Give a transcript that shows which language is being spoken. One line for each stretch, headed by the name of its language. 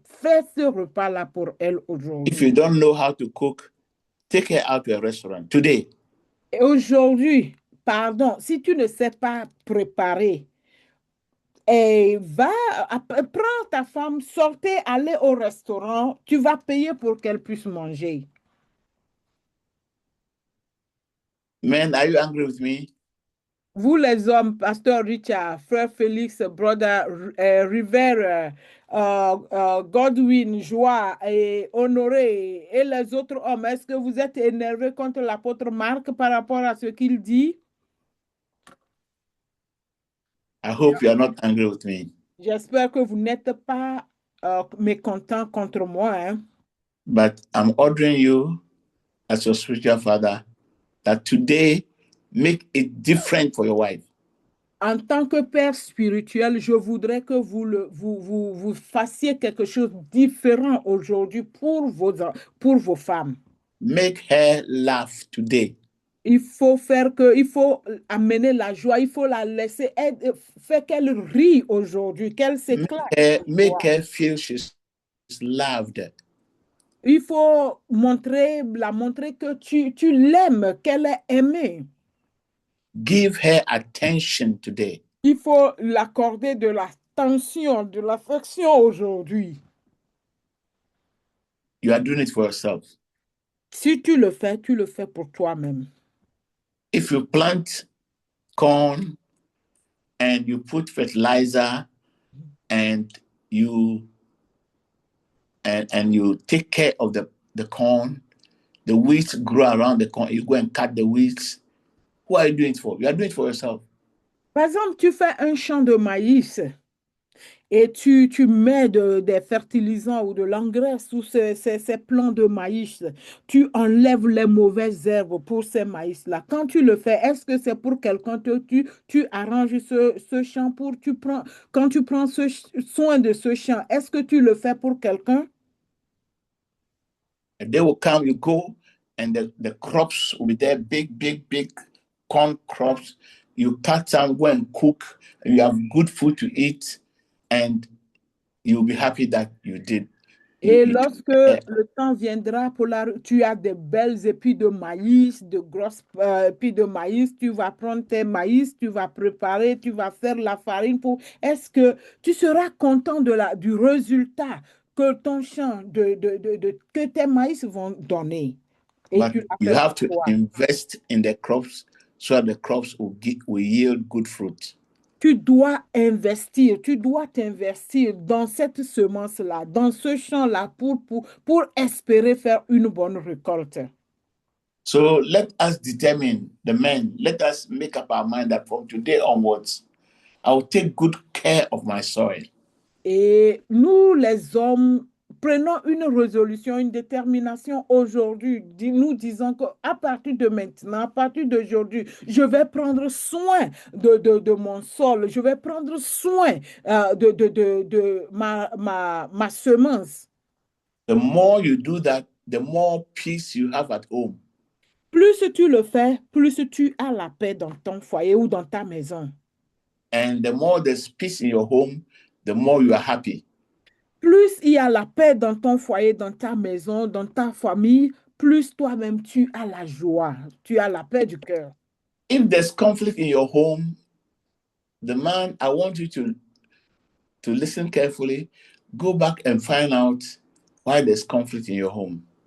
French: Fais ce repas-là pour elle aujourd'hui.
English: If you don't know how to cook, take her out to a restaurant today.
French: Et aujourd'hui, pardon, si tu ne sais pas préparer, prends ta femme, sortez, allez au restaurant, tu vas payer pour qu'elle puisse manger.
English: Men, are you angry with me?
French: Vous les hommes, Pasteur Richard, Frère Félix, Brother River, Godwin, Joie et Honoré et les autres hommes, est-ce que vous êtes énervés contre l'apôtre Marc par rapport à ce qu'il dit?
English: I hope you are not angry with me.
French: J'espère que vous n'êtes pas mécontents contre moi. Hein?
English: But I'm ordering you as your spiritual father that today make it different for your wife.
French: En tant que père spirituel, je voudrais que vous fassiez quelque chose de différent aujourd'hui pour vos femmes.
English: Make her laugh today.
French: Il faut amener la joie, il faut la laisser, faire qu'elle rie aujourd'hui, qu'elle s'éclate.
English: Make her feel she's loved.
French: Il faut la montrer que tu l'aimes, qu'elle est aimée.
English: Give her attention today.
French: Il faut l'accorder de l'attention, de l'affection aujourd'hui.
English: You are doing it for yourself.
French: Si tu le fais pour toi-même.
English: If you plant corn and you put fertilizer and you take care of the corn, the weeds grow around the corn, you go and cut the weeds. Who are you doing it for? You are doing it for yourself.
French: Par exemple, tu fais un champ de maïs et tu mets des fertilisants ou de l'engrais sous ces plants de maïs. Tu enlèves les mauvaises herbes pour ces maïs-là. Quand tu le fais, est-ce que c'est pour quelqu'un? Tu arranges ce champ quand tu prends soin de ce champ, est-ce que tu le fais pour quelqu'un?
English: And they will come, you go, and the crops will be there, big corn crops. You cut some, go and cook, and you have good food to eat, and you'll be happy that you did.
French: Et lorsque le temps viendra, tu as de belles épis de maïs, de grosses épis de maïs, tu vas prendre tes maïs, tu vas préparer, tu vas faire la farine pour... Est-ce que tu seras content du résultat que ton champ, que tes maïs vont donner?
English: Et you have to invest in the crops so that the crops will yield good fruit.
French: Tu dois t'investir dans cette semence-là, dans ce champ-là pour espérer faire une bonne récolte.
English: So let us determine, the men, let us make up our mind that from today onwards, I will take good care of my soil.
French: Et nous, les hommes, prenons une résolution, une détermination aujourd'hui. Nous disons qu'à partir de maintenant, à partir d'aujourd'hui, je vais prendre soin de mon sol. Je vais prendre soin de ma semence.
English: The more you do that, the more peace you have at home.
French: Plus tu le fais, plus tu as la paix dans ton foyer ou dans ta maison.
English: And the more there's peace in your home, the more you are happy.
French: Plus il y a la paix dans ton foyer, dans ta maison, dans ta famille, plus toi-même tu as la joie, tu as la paix du cœur.
English: If there's conflict in your home, the man, I want you to listen carefully, go back and find out why there's conflict in your home.